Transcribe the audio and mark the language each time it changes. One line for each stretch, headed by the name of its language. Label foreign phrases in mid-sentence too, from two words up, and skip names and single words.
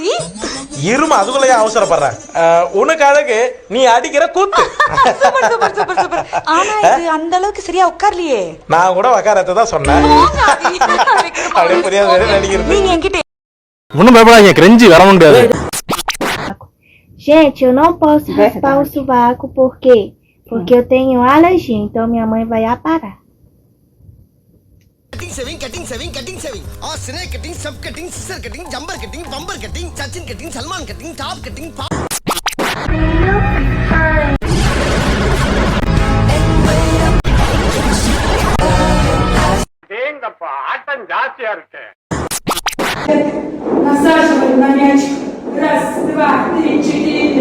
Tamil: இரும, அதுக்குள்ளே அவசரப்படுறேன். உனக்கு அழகு நீ அடிக்கிற கூத்து. ஆனா இது அந்த அளவுக்கு சரியா உட்கார்லையே. நான் கூட உக்காரத்தை தான் சொன்னேன். அப்படியே புரியாத நடிக்கிறது. நீங்க என்கிட்ட ஒண்ணும் பயப்படாதீங்க, கிரெஞ்சி வர முடியாது.
Portuguese: Gente, eu não posso raspar o sovaco porque eu tenho alergia, então minha mãe vai aparar.
English: Cutting saving. Oh, snake cutting, sub cutting, scissor cutting, jumper cutting, bumper cutting, Sachin cutting, Salman cutting, top cutting,
Tamil: ஏங்கப்பா ஆட்டம் ஜாஸ்தியா இருக்கு.
Russian: Насаживаем на мячик. Раз, два, три, четыре.